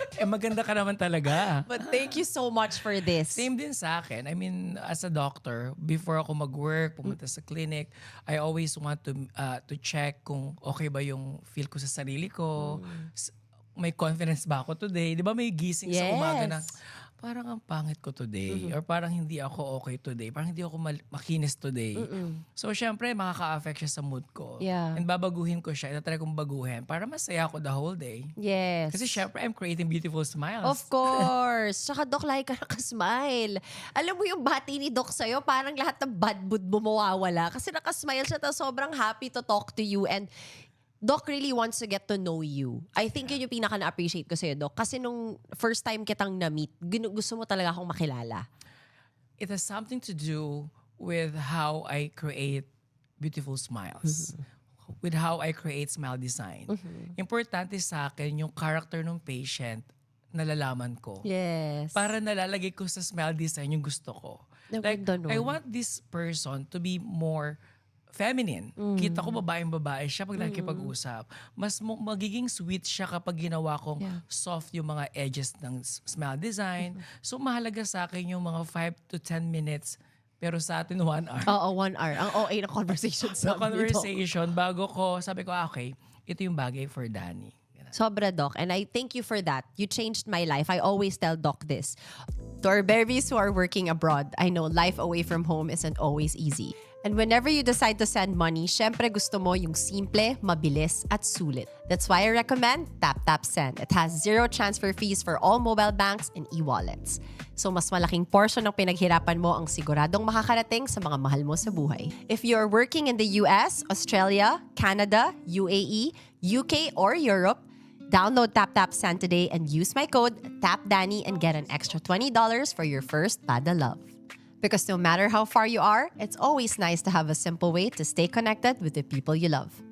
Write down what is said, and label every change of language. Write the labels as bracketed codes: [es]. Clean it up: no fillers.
[tl] Maganda ka naman talaga. [en] But thank you so much for this. [tl] Same din sa akin. [en] I mean, as a doctor, [tl] before ako mag-work, pumunta sa clinic, [en] I always want to check [tl] kung okay ba yung feel ko sa sarili ko. May confidence ba ako today? Di ba may gising sa umaga na parang ang pangit ko today or parang hindi ako okay today, parang hindi ako makinis today. So, syempre, makaka-affect siya sa mood ko. [en] Yeah. [tl] And babaguhin ko siya. Itatry kong baguhin para masaya ako [en] the whole day. Yes. [tl] Kasi syempre, [en] I'm creating beautiful smiles. [tl] Of course. Tsaka, Doc, like ka nakasmile. Alam mo yung bati ni Doc sa'yo, parang lahat ng bad mood mo mawawala. Kasi nakasmile siya, tapos sobrang [en] happy to talk to you. And Doc really wants to get to know you. I think [tl] yun yung pinaka na-appreciate ko sa'yo, Doc. Kasi nung first time kitang na-meet, gusto mo talaga akong makilala. [en] It has something to do with how I create beautiful smiles. With how I create smile design. [tl] Importante sa akin yung character ng patient nalalaman ko. [en] Yes. [tl] Para nalalagay ko sa smile design yung gusto ko. Like, Ganda nun. [en] I want this person to be more feminine. [tl] Kita ko babaeng-babae siya pag nakikipag-usap. Mas magiging sweet siya kapag ginawa kong soft yung mga edges ng smile design. So mahalaga sa akin yung mga 5 to 10 minutes pero sa atin 1 hour. Oo, 1 hour. Ang OA na conversation Sa sa conversation, bago ko, sabi ko, okay, ito yung bagay for Danny. Sobra, Doc. [en] And I thank you for that. You changed my life. I always tell Doc this. To our babies who are working abroad, I know life away from home isn't always easy. And whenever you decide to send money, [tl] syempre gusto mo yung simple, mabilis, at sulit. [en] That's why I recommend TapTapSend. It has zero transfer fees for all mobile banks and e-wallets. [tl] So mas malaking portion ng pinaghirapan mo ang siguradong makakarating sa mga mahal mo sa buhay. [en] If you're working in the US, Australia, Canada, UAE, UK, or Europe, Download TapTapSend today and use my code TapDanny and get an extra $20 for your first Pada Love. Because no matter how far you are, it's always nice to have a simple way to stay connected with the people you love.